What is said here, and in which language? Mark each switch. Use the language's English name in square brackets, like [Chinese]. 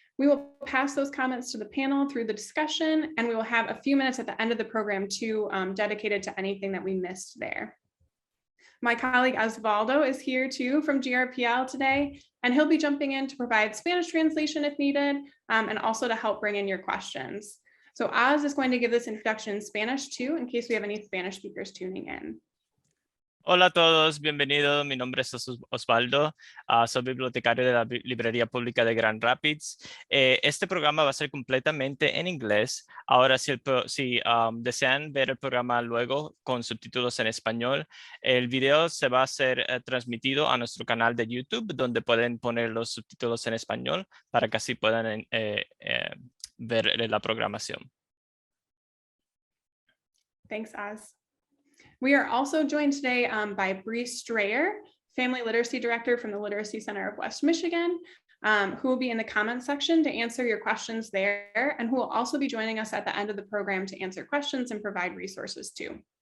[English] We will pass those comments to the panel through the discussion, and we will have a few minutes at the end of the program too dedicated to anything that we missed there. My colleague Osvaldo is here too from GRPL today, and he'll be jumping in to provide Spanish translation if needed, and also to help bring in your questions. So Oz is going to give this introduction in Spanish too, in case we have any Spanish speakers tuning in. [Spanish] Hola a todos, bienvenidos. Mi nombre es Osvaldo, soy bibliotecario de la Librería Pública de Grand Rapids. Este programa va a ser completamente en inglés. Ahora, si desean ver el programa luego con subtítulos en español, el video se va a ser transmitido a nuestro canal de YouTube, donde pueden poner los subtítulos en español para que así puedan ver la programación. [English] Thanks, Oz. We are also joined today by Bree Strayer, Family Literacy Director from the Literacy Center of West Michigan, who will be in the comments section to answer your questions there, and who will also be joining us at the end of the program to answer questions and provide resources too.